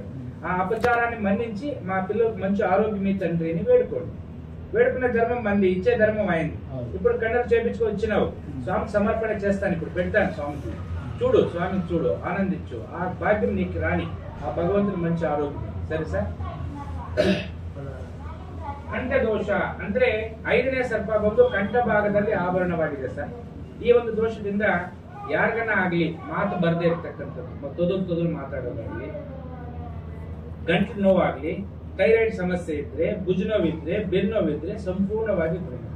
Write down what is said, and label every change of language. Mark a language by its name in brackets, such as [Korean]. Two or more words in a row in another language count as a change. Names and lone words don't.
[Telugu] ఆ అపచారాన్ని మన్నించి మా పిల్లలకు మంచి ఆరోగ్యం ఈ తండ్రి అని వేడుకోండి. వేడుకున్న ధర్మం మంది, ఇచ్చే ధర్మం అయింది. ఇప్పుడు కండలు చేపించుకొని వచ్చినావు, స్వామికి సమర్పణ చేస్తాను, ఇప్పుడు పెడతాను స్వామికి. చూడు, స్వామిని చూడు, ఆనందించు. ఆ భాగ్యం నీకు రాని, ఆ భగవంతుని మంచి ఆరోగ్యం. [Kannada] ಸರಿ ಸರ್. ಕಂಠ ದೋಷ ಅಂದ್ರೆ 5ನೇ ಸರ್ಪ ಬಂದು ಕಂಠ ಭಾಗದಲ್ಲಿ ಆಭರಣವಾಗಿದೆ ಸರ್. ಈ ಒಂದು ದೋಷದಿಂದ ಯಾರಿಗನ್ನ ಆಗ್ಲಿ ಮಾತು ಬರದೇ ಇರ್ತಕ್ಕಂಥದ್ದು, ತೊದಲು ಮಾತಾಡೋದಾಗ್ಲಿ, ಗಂಟು ನೋವಾಗ್ಲಿ, ಥೈರಾಯ್ಡ್ ಸಮಸ್ಯೆ ಇದ್ರೆ, ಭುಜ ನೋವಿದ್ರೆ, ಬೆನ್ನು ನೋವಿದ್ರೆ ಸಂಪೂರ್ಣವಾಗಿ ಗುಣಮುಖ.